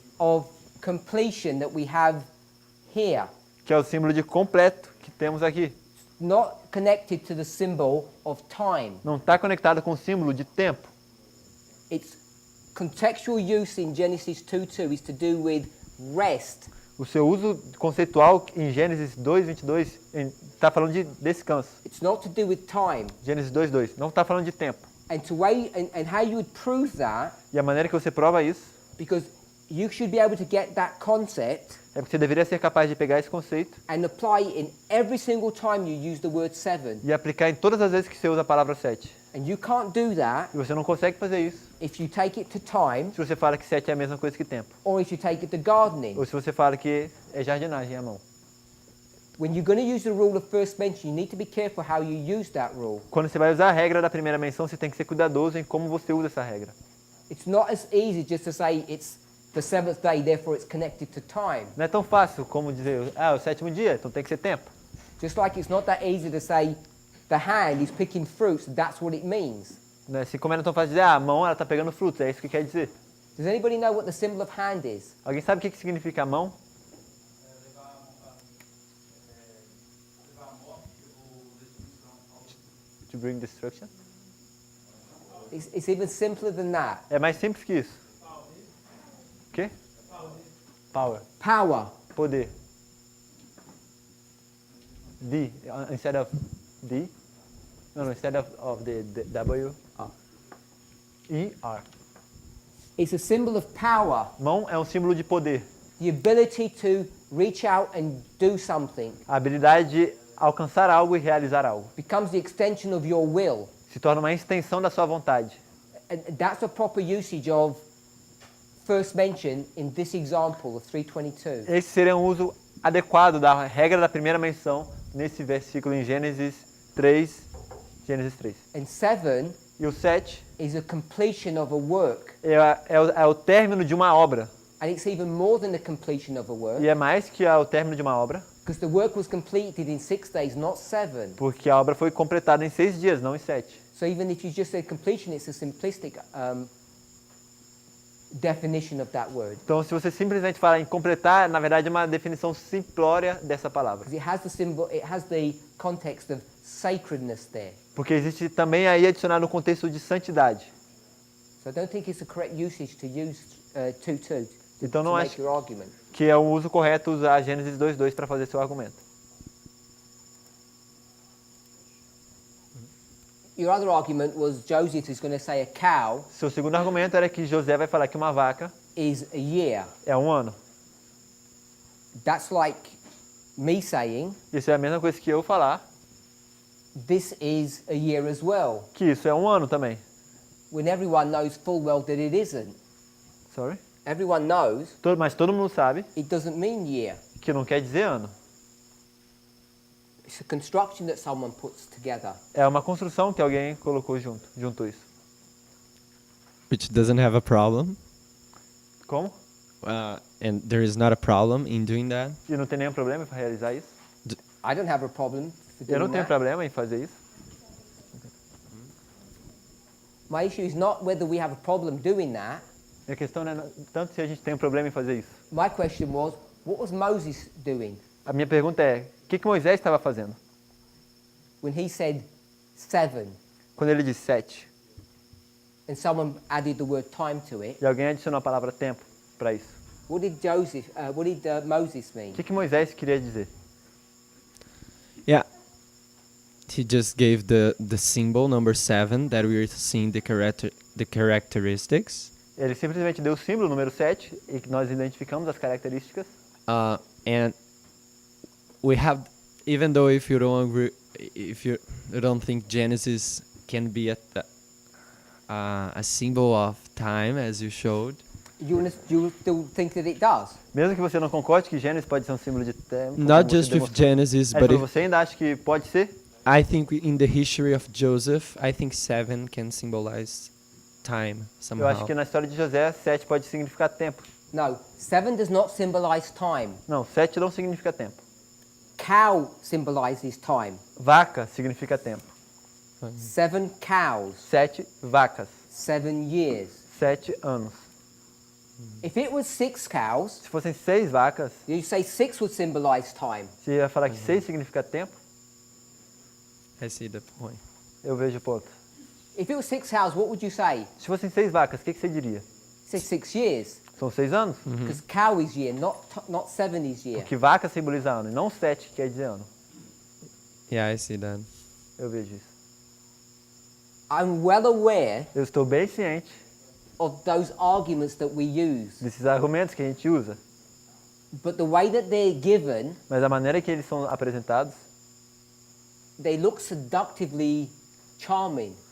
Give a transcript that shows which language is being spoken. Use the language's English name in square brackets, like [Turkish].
[English] of completion that we have here. [Portuguese] que é o símbolo de completo que temos aqui. [English] Not connected to the symbol of time. [Portuguese] Não está conectado com o símbolo de tempo. [English] Its contextual use in Genesis 2:2 is to do with rest. [Portuguese] O seu uso conceitual em Gênesis 2, 22 está falando de descanso. [English] It's not to do with time. [Portuguese] Gênesis 2, 2 não está falando de tempo. [English] And how you would prove that, [Portuguese] E a maneira que você prova isso [English] because you should be able to get that concept [Portuguese] é porque você deveria ser capaz de pegar esse conceito [English] and apply it in every single time you use the word 7. [Portuguese] e aplicar em todas as vezes que você usa a palavra 7. [English] And you can't do that [Portuguese] E você não consegue fazer isso [English] if you take it to time [Portuguese] se você fala que 7 é a mesma coisa que tempo. [English] or if you take it to gardening. [Portuguese] Ou se você fala que é jardinagem à mão. [English] When you're going to use the rule of first mention, you need to be careful how you use that rule. [Portuguese] Quando você vai usar a regra da primeira menção, você tem que ser cuidadoso em como você usa essa regra. [English] It's not as easy just to say it's the seventh day, therefore it's connected to time. [Portuguese] Não é tão fácil como dizer, é o sétimo dia, então tem que ser tempo. [English] Just like it's not that easy to say the hand is picking fruits, that's what it means. [Portuguese] Né? Assim como é não tão fácil dizer, a mão ela está pegando frutos, é isso que quer dizer. [English] Does anybody know what the symbol of hand is? [Portuguese] Alguém sabe o que significa a mão? [English] To bring destruction? It's even simpler than that. [Portuguese] É mais simples que isso. O quê? [English] Power. Power. [Portuguese] Poder. [English] D, instead of D. No, instead of the W. E, R. It's a symbol of power. [Portuguese] Mão é um símbolo de poder. [English] The ability to reach out and do something. [Portuguese] A habilidade de alcançar algo e realizar algo. [English] Becomes the extension of your will. [Portuguese] Se torna uma extensão da sua vontade. [English] And that's a proper usage of first mention in this example of 3:22. [Portuguese] Esse seria um uso adequado da regra da primeira menção nesse versículo em Gênesis 3. [English] And 7 [Portuguese] e o 7 [English] is a completion of a work. [Portuguese] É o término de uma obra. [English] And it's even more than the completion of a work. [Portuguese] E é mais que o término de uma obra. [English] Because the work was completed in 6 days, not 7. [Portuguese] Porque a obra foi completada em 6 dias, não em 7. [English] So even if you just say completion, it's a simplistic definition of that word. [Portuguese] Então, se você simplesmente fala em completar, na verdade é uma definição simplória dessa palavra. [English] Because it has the symbol, it has the context of sacredness there. [Portuguese] Porque existe também aí adicionado um contexto de santidade. [English] So I don't think it's the correct usage to use 2:2 [Portuguese] Então [English] to [Portuguese] não [English] make [Portuguese] acho [English] your argument. [Portuguese] que é o uso correto usar Gênesis 2:2 para fazer seu argumento. [English] Your other argument was Joseph is going to say a cow. [Portuguese] Seu segundo argumento era que José vai falar que uma vaca [English] is a year. [Portuguese] É um ano. [English] That's like me saying. [Portuguese] Isso é a mesma coisa que eu falar. [English] This is a year as well. [Portuguese] Que isso é um ano também. [English] When everyone knows full well that it isn't. Sorry? Everyone knows. [Portuguese] Mas todo mundo sabe. [English] It doesn't mean year. [Portuguese] Que não quer dizer ano. [English] It's a construction that someone puts together. [Portuguese] É uma construção que alguém colocou juntou isso. [English] Which doesn't have a problem. [Portuguese] Como? [English] And there is not a problem in doing that. [Portuguese] E não tem nenhum problema em realizar isso? [English] I don't have a problem for doing [Portuguese] Eu não tenho [English] that. [Portuguese] problema em fazer isso. [English] My issue is not whether we have a problem doing that. [Portuguese] A questão não é tanto se a gente tem um problema em fazer isso. [English] My question was, what was Moses doing? [Portuguese] A minha pergunta é, o que Moisés estava fazendo? [English] When he said 7. [Portuguese] Quando ele disse 7. [English] And someone added the word time to it. [Portuguese] E alguém adicionou a palavra tempo para isso. [English] What did Moses mean? [Portuguese] O que Moisés queria dizer? [English] Yeah. He just gave the symbol number 7 that we are seeing the characteristics. [Portuguese] Ele simplesmente deu o símbolo número 7 e que nós identificamos as características. [English] And we have, even though if you don't agree, if you don't think Genesis can be a symbol of time as you showed. You still think that it does? [Portuguese] Mesmo que você não concorde que Gênesis pode ser um símbolo de tempo. [English] Not just with Genesis, but if [Portuguese] você ainda acha que pode ser? [English] I think in the history of Joseph, I think 7 can symbolize time somehow. [Portuguese] Eu acho que na história de José, 7 pode significar tempo. [English] No, 7 does not symbolize time. [Portuguese] Não, 7 não significa tempo. [English] Cow symbolizes time. [Portuguese] Vaca significa tempo. [English] 7 cows. [Portuguese] 7 vacas. [English] 7 years. [Portuguese] 7 anos. [English] If it was 6 cows, [Portuguese] se fossem 6 vacas, [English] you say 6 would symbolize time. [Portuguese] Você ia falar que 6 significa tempo? [English] I see the point. [Portuguese] Eu vejo o ponto. [English] If it was 6 cows, what would you say? [Portuguese] Se fossem 6 vacas, o que você diria? [English] Say 6 years. [Portuguese] São 6 anos? [English] Because cow is year, not 7 is year. [Portuguese] Porque vaca simboliza ano, e não 7 quer dizer ano. [English] Yeah, I see that. [Portuguese] Eu vejo isso. [English] I'm well aware. [Portuguese] Eu estou bem ciente [English] of those arguments that we use. [Portuguese] Desses argumentos que a gente usa. [English] But the way that they're given, [Portuguese] mas a maneira que eles são apresentados, [English] they look seductively charming.